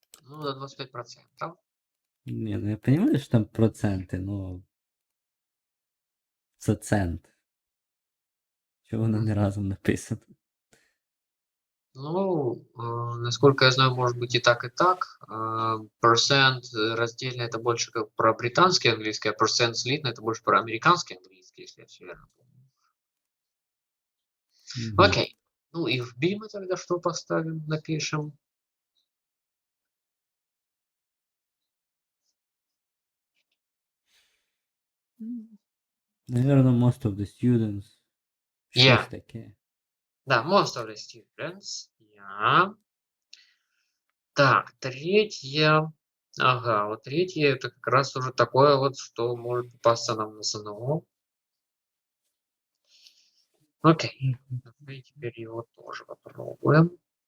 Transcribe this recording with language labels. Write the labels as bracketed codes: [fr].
[ru] Ну, до 25%. [uk] Ні, ну я розумію, що там проценти, ну за цент. Чого воно не разом написано? [ru] Ну, насколько я знаю, может быть и так, и так. Percent раздельно это больше как про британский английский, а percent слитно это больше про американский английский, если я все верно помню. Окей. Ну и в B мы тогда что поставим, напишем? Наверное, [en] most of the students. Yeah. [uk] Щось таке. [ru] Да, [en] most of the students. Yeah. [ru] Так, третье. Ага, вот третье это как раз уже такое вот, что может попасться нам на СНО. Окей. Давай теперь его тоже попробуем.